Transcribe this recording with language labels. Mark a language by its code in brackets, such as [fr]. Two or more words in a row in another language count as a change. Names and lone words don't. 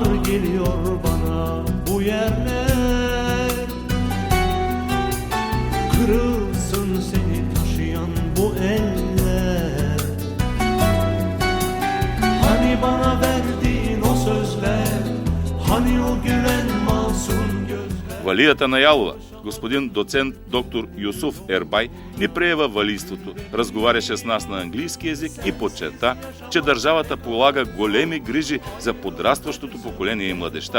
[tr] geliyor bana bu yerler. Kırılsın seni taşıyan bu eller. Hani bana verdiğin o sözler, hani o güven masum gözler. [bg] Валията на Ялова, господин доцент доктор Юсуф Ербай, ни прие във валийството, разговаряше с нас на английски език и подчерта, че държавата полага големи грижи за подрастващото поколение и младежта.